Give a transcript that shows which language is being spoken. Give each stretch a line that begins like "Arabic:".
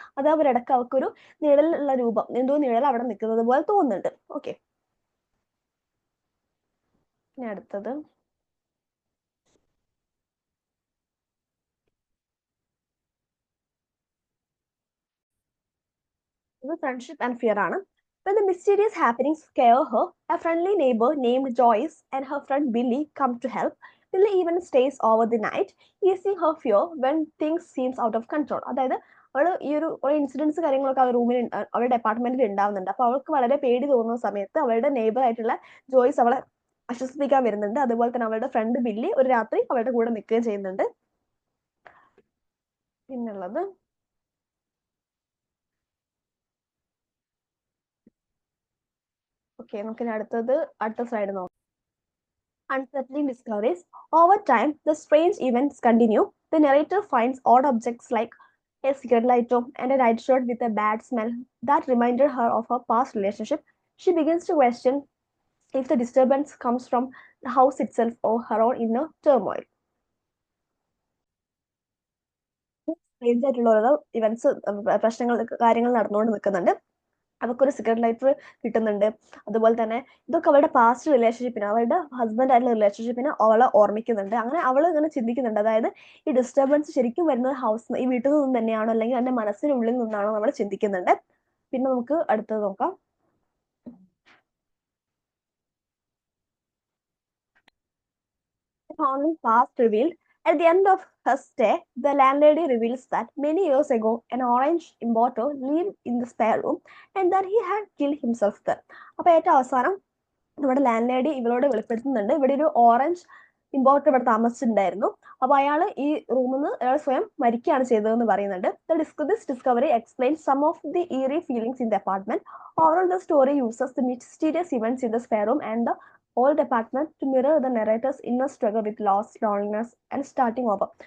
Malayalam: അത് അവരിടക്ക് അവർക്കൊരു നിഴലുള്ള രൂപം, എന്തോ നിഴൽ അവിടെ നിൽക്കുന്നത് പോലെ തോന്നുന്നുണ്ട്. ഓക്കെ, ഇനി അടുത്തത് ഇത്
English: friendship and fear
Malayalam: ആണ്.
English: When the mysterious happenings scare her, a friendly neighbor named Joyce and her friend Billy come to help. Billy even stays over the night, easing her fear when things seems out of control.
Malayalam: അതായത് അവള് ഈ ഒരു incidents കാര്യങ്ങളൊക്കെ അവരുടെ റൂമിൽ, അവളുടെ അപ്പാർട്ട്മെന്റിൽ ഉണ്ടാവുന്നുണ്ട്. അപ്പൊ അവൾക്ക് വളരെ പേടി തോന്നുന്ന സമയത്ത് അവളുടെ നെയ്ബർ ആയിട്ടുള്ള ജോയ്സ് അവളെ ആശ്വസിപ്പിക്കാൻ വരുന്നുണ്ട്. അതുപോലെ തന്നെ അവളുടെ ഫ്രണ്ട് ബില്ലി ഒരു രാത്രി അവളുടെ കൂടെ നിൽക്കുകയും ചെയ്യുന്നുണ്ട്. പിന്നുള്ളത് ഓക്കെ, നമുക്ക് ഇനി അടുത്ത സ്ലൈഡ് നോക്കാം.
English: Unsettling discoveries. Over time, the strange events continue. The narrator finds odd objects like a cigarette lighter and a nightshirt with a bad smell that reminded her of her past relationship. She begins to question if the disturbance comes from the house itself or her own inner turmoil.
Malayalam: Strange ആയിട്ടുള്ള ഓരോ events, പ്രശ്നങ്ങൾ, കാര്യങ്ങൾ നടന്നുകൊണ്ട് നിൽക്കുന്നുണ്ട്. അവൾക്കൊരു cigarette lighter കിട്ടുന്നുണ്ട്. അതുപോലെ തന്നെ ഇതൊക്കെ അവളുടെ പാസ്റ്റ് റിലേഷൻഷിപ്പിന്, അവളുടെ ഹസ്ബൻഡ് ആയിട്ടുള്ള റിലേഷൻഷിപ്പിനെ അവളെ ഓർമ്മിക്കുന്നുണ്ട്. അങ്ങനെ അവൾ ഇങ്ങനെ ചിന്തിക്കുന്നുണ്ട്, അതായത് ഈ ഡിസ്റ്റർബൻസ് ശരിക്കും വരുന്നത് ഈ വീട്ടിൽ നിന്ന് തന്നെയാണോ, അല്ലെങ്കിൽ എന്റെ മനസ്സിനുള്ളിൽ നിന്നാണോ നമ്മൾ ചിന്തിക്കുന്നുണ്ട്. പിന്നെ നമുക്ക് അടുത്തത് നോക്കാം.
English: Found past revealed. At the end of her stay, the landlady reveals that many years ago, an orange importer lived in the spare room and that he had killed himself there.
Malayalam: അപ്പോൾ ഏറ്റവും അവസാനം നമ്മുടെ land lady ഇവളോട് വെളിപ്പെടുത്തുന്നുണ്ട്, ഇവിടെ ഒരു orange importer ഇവിടെ താമസിച്ചിട്ടുണ്ടായിരുന്നു. അപ്പൊ അയാൾ ഈ റൂമിൽ നിന്ന് അയാൾ സ്വയം മരിക്കുകയാണ് ചെയ്തതെന്ന് പറയുന്നുണ്ട്.
English: This discovery explain some of the eerie feelings in the apartment. Overall the story uses the mysterious events in the spare room and the old apartment to mirror the narrator's inner struggle with loss, loneliness and starting over.